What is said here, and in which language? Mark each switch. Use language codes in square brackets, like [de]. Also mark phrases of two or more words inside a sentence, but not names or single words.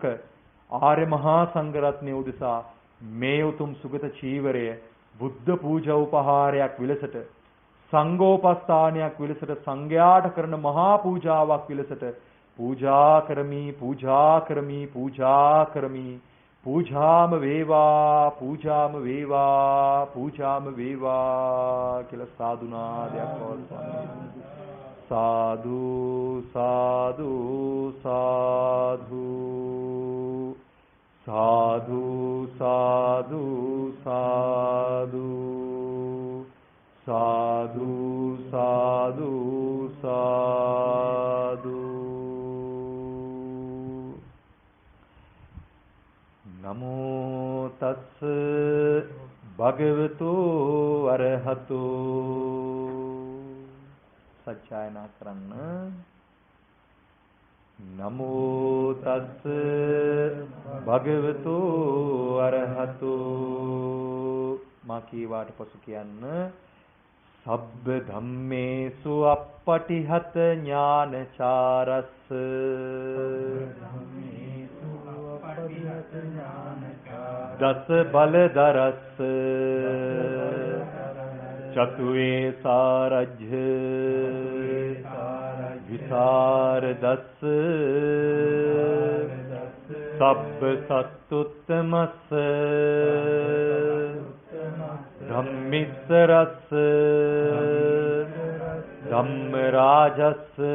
[si] ආර්ය මහා සංඝ රත්නය උදෙසා මේ උතුම් සුගත චීවරය බුද්ධ පූජා උපහාරයක් විලසට සංඝෝපස්ථානයක් විලසට සංඝයාට කරන මහා පූජාවක් විලසට පූජා කරමි පූජා කරමි පූජා කරමි පූජාම වේවා පූජාම වේවා පූජාම වේවා කියලා සාදුනාදයක් පවත්වන්නේ. [pi] साधु साधु साधु साधु साधु साधु साधु साधु साधु नमो तस् भगवतो अरहतो [si] සත්‍යයනා කරන්න. [pi] නමෝ තස් භගවතු අරහතු [si] මා කීවාට පසු කියන්න. [pi] සබ්බ ධම්මේසු අප්පටිහත ඥානචාරස්ස දස බලදරස්ස චතුවේ සාරජ්‍ය විසරදස්ස සබ්බ සත්තුත්තමස්ස ධම්මිස්සරස්ස ධම්මරාජස්ස